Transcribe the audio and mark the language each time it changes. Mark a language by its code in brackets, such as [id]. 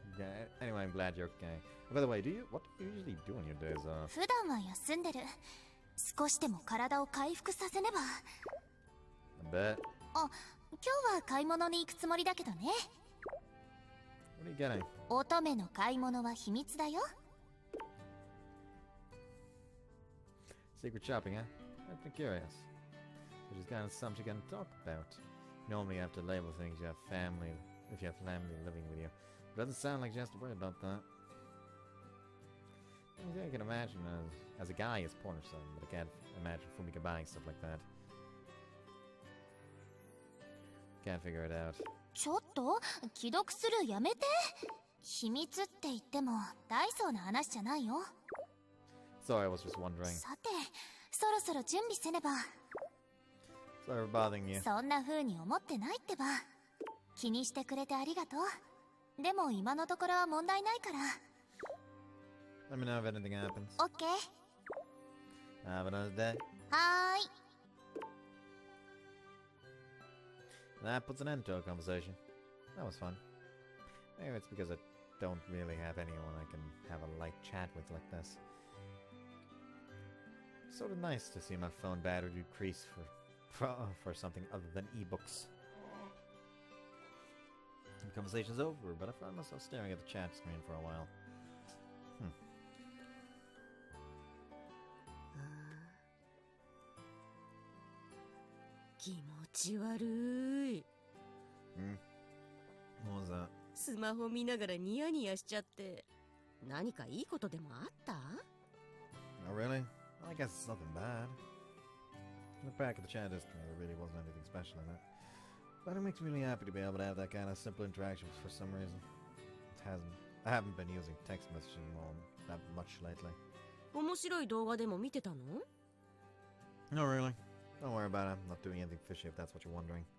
[en] Yeah, anyway, I'm glad you're okay. By the way, what do you usually do on your days off? [ja] 普段は休んでる。少しでも体を回復させねば。 [en] I bet. [ja] あ、今日は買い物に行くつもりだけどね。 [en] What are you getting? [ja] 乙女の買い物は秘密だよ。 [en] Secret shopping, huh? I've been curious. Which is kind of something you can talk about. Normally you have to label things you have family, if you have family living with you. It doesn't sound like you have to worry about that. I can imagine as a guy it's porn or something, but I can't imagine Fumika buying stuff like that. Can't figure it out. [ja] ちょっと既読するやめて。秘密って言っても大層な話じゃないよ。 [en] Sorry, I was just wondering. [ja] さて、そろそろ準備せねば。 [en] Sorry for bothering you. [ja] そんな風に思ってないってば。気にしてくれてありがとう。でも今のところは問題ないから。 [en] Let me know if anything happens. [ja] オッケー。 [en] Have a nice day. [ja] はーい。 [en] That puts an end to our conversation. That was fun. Maybe it's because I don't really have anyone I can have a light chat with like this. Sort of nice to see my phone battery decrease for something other than ebooks. The conversation's over, but I found myself staring at the chat screen for a while. [ja] 気持ち悪い。 [en] What was that? [ja] スマホ見ながらニヤニヤしちゃって。何かいいことでもあった？ [en] Oh, really? Well, I guess it's nothing bad. In the back of the chat history, there really wasn't anything special in it. But it makes me really happy to be able to have that kind of simple interaction for some reason. I haven't been using text messaging all that much lately. [ja] 面白い動画でも見てたの？ [en] No, really. Don't worry about it. I'm not doing anything fishy if that's what you're wondering.